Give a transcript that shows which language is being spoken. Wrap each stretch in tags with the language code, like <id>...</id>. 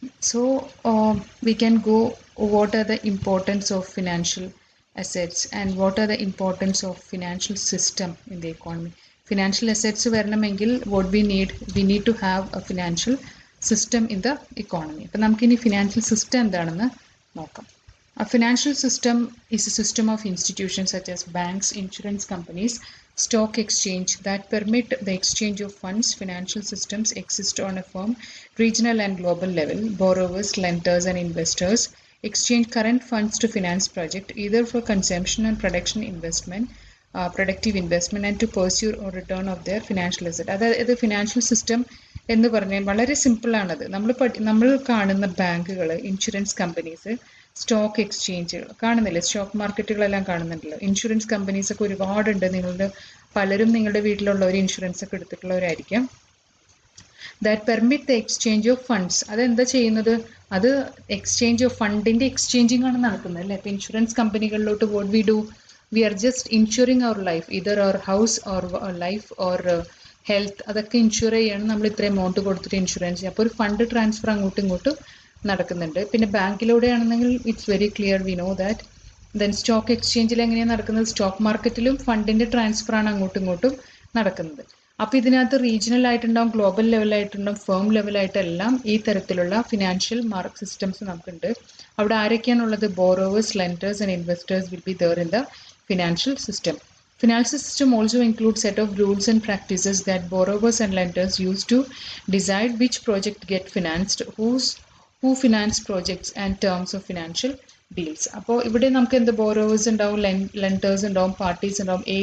<en>So we can go what are the importance of financial assets and what are the importance of financial system in the economy. Financial assets വരണമെങ്കിൽ what we need to have a financial system in the economy.</en> <ml>അപ്പം നമുക്കിനി financial system എന്താണെന്ന് നോക്കാം.</ml> <en>A financial system is a system of institutions such as banks, insurance companies, stock exchange that permit the exchange of funds. Financial systems exist on a firm, regional and global level. Borrowers, lenders and investors exchange current funds to finance project either for consumption and productive investment and to pursue or return of their financial asset.</en> <ml>അതായത് financial system എന്ന് പറഞ്ഞാൽ വളരെ സിമ്പിളാണത്. നമ്മൾ കാണുന്ന ബാങ്കുകൾ, insurance companies, stock എക്സ്ചേഞ്ചുകൾ കാണുന്നില്ലേ, stock മാർക്കറ്റുകളെല്ലാം കാണുന്നുണ്ടല്ലോ. Insurance companies ഒക്കെ ഒരുപാടുണ്ട്. പലരും നിങ്ങളുടെ വീട്ടിലുള്ള ഒരു ഇൻഷുറൻസ് ഒക്കെ എടുത്തിട്ടുള്ളവരായിരിക്കാം.</ml> <en>That permit the exchange of funds.</en> <ml>അതെന്താ ചെയ്യുന്നത്? അത് എക്സ്ചേഞ്ച് ഓഫ് ഫണ്ടിന്റെ എക്സ്ചേഞ്ചിങ് ആണ് നടക്കുന്നത് അല്ലേ. ഇപ്പൊ insurance കമ്പനികളിലോട്ട്</ml> <en>What we do, we are just insuring our life, either our house or life or health.</en> <ml>അതൊക്കെ ഇൻഷുർ ചെയ്യാണ് നമ്മൾ ഇത്രയും എമൗണ്ട് കൊടുത്തിട്ട് ഇൻഷുറൻസ് ചെയ്യുക. അപ്പോൾ ഒരു ഫണ്ട് ട്രാൻസ്ഫർ അങ്ങോട്ടും ഇങ്ങോട്ടും നടക്കുന്നുണ്ട്. പിന്നെ ബാങ്കിലൂടെയാണെന്നെങ്കിൽ</ml> <en>It's very clear, we know that.</en> <ml>Then stock എക്സ്ചേഞ്ചിൽ എങ്ങനെയാണ് നടക്കുന്നത്? സ്റ്റോക്ക് മാർക്കറ്റിലും ഫണ്ടിന്റെ ട്രാൻസ്ഫർ ആണ് അങ്ങോട്ടും ഇങ്ങോട്ടും നടക്കുന്നത്. അപ്പോൾ ഇതിനകത്ത് റീജിയണൽ ആയിട്ടുണ്ടാവും, ഗ്ലോബൽ ലെവലായിട്ടുണ്ടാവും, ഫേം ലെവലായിട്ടെല്ലാം ഈ തരത്തിലുള്ള ഫിനാൻഷ്യൽ മാർക്ക് സിസ്റ്റംസ് നമുക്കുണ്ട്. അവിടെ ആരൊക്കെയാണുള്ളത്?</ml> <en>Borrowers, lenders and investors will be there in the financial system. Financial system also includes set of rules and practices that borrowers and lenders use to decide which project get financed, who finance projects and terms of financial deals.</en> <ml>അപ്പോൾ ഇവിടെ നമുക്ക് എന്ത് borrowers ഉണ്ടാവും, lenders ഉണ്ടാവും, parties ഉണ്ടാവും.</ml>